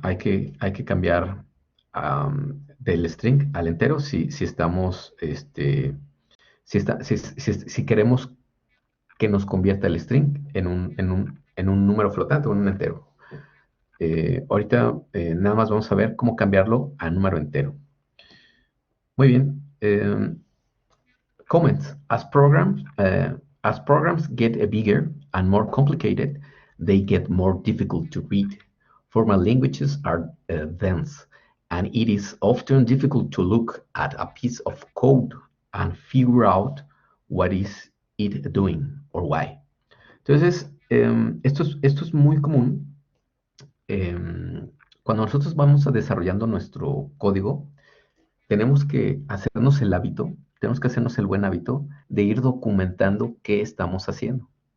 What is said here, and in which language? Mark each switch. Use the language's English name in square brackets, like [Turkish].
[Spanish] Hay que cambiar del string al entero si estamos, si queremos que nos convierta el string en un número flotante o en un entero. Ahorita nada más vamos a ver cómo cambiarlo a número entero. Muy bien. Comments. [English] As programs get bigger and more complicated, they get more difficult to read. Formal languages are dense, and it is often difficult to look at a piece of code and figure out what is it doing or why. [Spanish] Entonces, esto es muy común cuando nosotros vamos a desarrollando nuestro código. Tenemos que hacernos el hábito, tenemos que hacernos el buen hábito de ir documentando qué estamos haciendo.